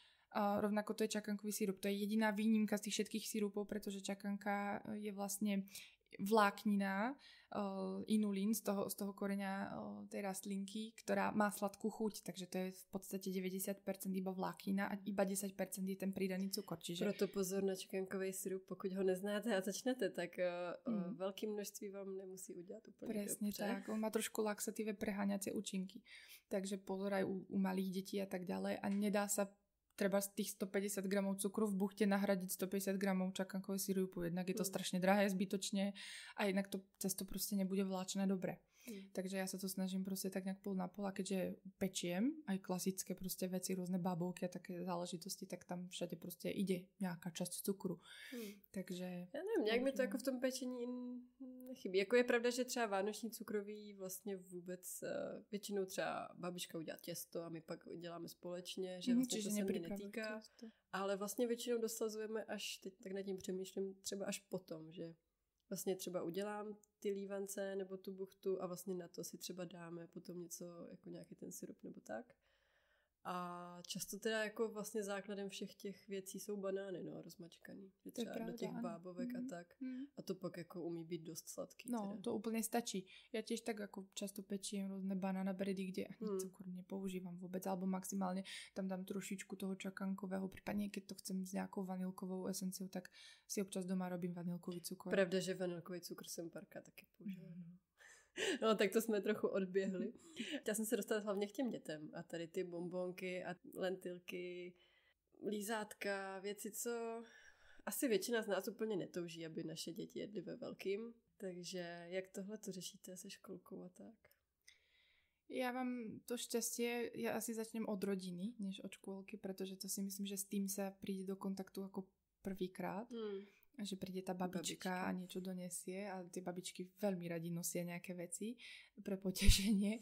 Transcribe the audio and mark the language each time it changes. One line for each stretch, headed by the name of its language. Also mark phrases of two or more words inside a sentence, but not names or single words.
Slovak: A rovnako to je čakankový sirup. To je jediná výnimka z tých všetkých sirupov, pretože čakanka je vlastne vláknina, inulín z toho koreňa tej rastlinky, ktorá má sladkú chuť, takže to je v podstate 90% iba vláknina a iba 10% je ten pridaný cukor. Čiže...
Czech: Proto pozor na čakankový sirup, pokud ho neznáte a začnete, tak veľké množství vám nemusí udělat úplně
Slovak: presne
Czech: dobře.
Slovak: tak, on má trošku laxatíve preháňacie účinky, takže pozor aj u malých detí a tak ďalej a nedá sa treba z tých 150 gramov cukru v buchte nahradiť 150 gramov čakankového sirupu. Jednak je to strašne drahé zbytočne a jednak to cesto proste nebude vláčne dobre. Takže ja sa to snažím proste tak nejak pol na pol a keďže pečiem aj klasické proste veci, rôzne babovky a také záležitosti, tak tam všade proste ide nejaká časť cukru. Takže...
Czech: Já nevím, nějak mi to jako v tom pečení nechybí. Jako je pravda, že třeba vánoční cukroví vlastně vůbec většinou třeba babička udělá těsto a my pak děláme společně, že vlastně to se mě netýká. Ale vlastně většinou dosazujeme až, teď tak nad tím přemýšlím, třeba až potom, že vlastně třeba udělám ty lívance nebo tu buchtu a vlastně na to si třeba dáme potom něco, jako nějaký ten sirup nebo tak. A často teda jako vlastně základem všech těch věcí jsou banány, no, rozmačkaný. Že třeba pravda, do těch bábovek a tak. A to pak jako umí být dost sladký. No, teda.
Slovak: to úplne stačí. Ja tiež tak ako často pečiem rôzne
English: banána bredy,
Slovak: kde ani cukor nepoužívam vôbec, alebo maximálne tam dám trošičku toho čakankového, prípadne keď to chcem s nejakou vanilkovou esenciou, tak si občas doma robím vanilkový cukor.
Czech: Pravda, že vanilkový cukr jsem párkrát taky použila. No, tak to jsme trochu odběhli. Já jsem se dostala hlavně k těm dětem a tady ty bonbonky a lentilky, lízátka, věci, co asi většina z nás úplně netouží, aby naše děti jedly ve velkým. Takže jak tohle to řešíte se školkou a tak?
Slovak: Ja mám to šťastie, ja asi začnem od rodiny, než od škôlky, pretože to si myslím, že s tým sa príde do kontaktu ako prvýkrát. Že príde tá babička a niečo donesie a tie babičky veľmi radi nosia nejaké veci pre potešenie.